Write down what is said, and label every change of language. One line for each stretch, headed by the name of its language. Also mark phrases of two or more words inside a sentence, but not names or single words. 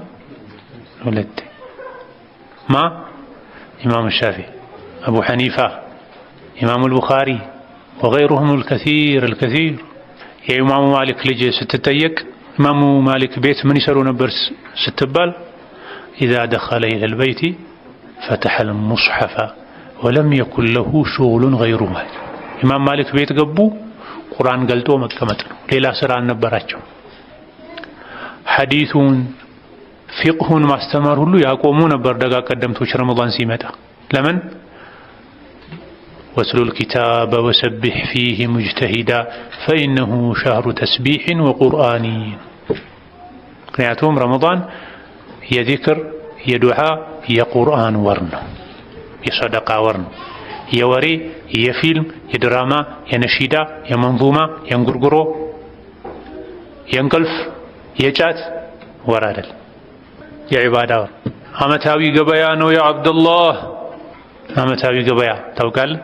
Amharic: 2 ኢማሙ ሻፊዒ፣ አቡ ሐኒፋ፣ ኢማሙ አልቡኻሪ
Arabic: وغيرهم الكثير
Amharic: የኢማሙ ማሊክ ልጅ ስትጠየቅ ኢማሙ ማሊክ ቤት ምን ይሰሩ ነበር ስትባል
Arabic: إذا دخل إلى البيت فتح المصحف ولم يكن له شغل غيره
Amharic: ኢማም ማሊክ ቤት ገቡ ቁርአን ገልጦ መቀመጥ ነው። ሌላ ስራ አልነበራቸው። ሐዲሱን ፊቅሁን ማስተማር ሁሉ ያቆሙ ነበር ደጋ ቀደምቶች ረመዳን ሲመጣ። ለምን?
Arabic: واتل الكتاب وسبح فيه مجتهدا فإنه شهر تسبيح وقرآن።
Amharic: ምክንያቱም ረመዳን የዚክር የዱዓ የቁርአን ወር ነው፣ የሰደቃ ወር ነው። የወሬ የፊልም የድራማ የነሺዳ የመንዙማ የእንጉርጉሮ የእንቅልፍ የጫት ወር አይደል፣ የዒባዳ ወር። ዓመታዊ ገበያ ነው ያ አብደላህ። ዓመታዊ ገበያ ታውቃለህ?